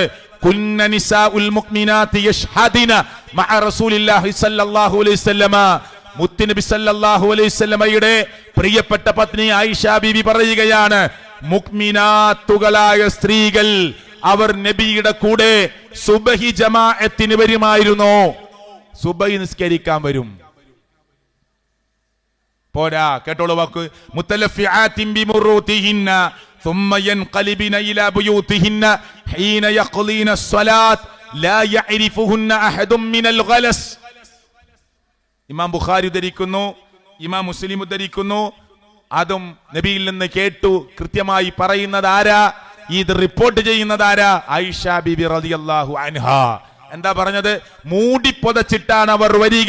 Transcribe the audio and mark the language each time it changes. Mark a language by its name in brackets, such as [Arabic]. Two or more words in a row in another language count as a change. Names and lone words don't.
[Arabic] كن نساء المؤمنات يشهدن مع رسول الله صلى الله عليه وسلم, [Malayalam] മുത്തുനബി [Arabic] صلى الله عليه وسلم [Malayalam] പ്രിയപ്പെട്ട പത്നി ആയിഷ ബീബി പറയുകയാണ്, മുഅ്മിനാത്തുകളായ സ്ത്രീകൾ അവർ നബിയുടെ കൂടെ സുബഹി ജമാഅത്തിന് വരുമായിരുന്നു. സുബഹി നിസ്കരിക്കാൻ വരും. പോരാ, കേട്ടോളൂ വാക്ക്. [Arabic] متلفعات بمروطهن ثم ينقلبن إلى بيوتهن حين يقضين الصلاة لا يعرفهن أحد من الغلس. [Malayalam] ഇമാം ബുഖാരി ഉദ്ധരിക്കുന്നു, ഇമാം മുസ്ലിം ഉദ്ധരിക്കുന്നു. അതും നബിയിൽ നിന്ന് കേട്ടു കൃത്യമായി പറയുന്നത് ആരാ? ഇത് റിപ്പോർട്ട് ചെയ്യുന്നത് ആരാ? ആയിഷ ബീബി [Arabic] رضي الله عنها. [Malayalam] എന്താ പറഞ്ഞത്? മൂടി പൊതച്ചിട്ടാണ് അവർ വരിക.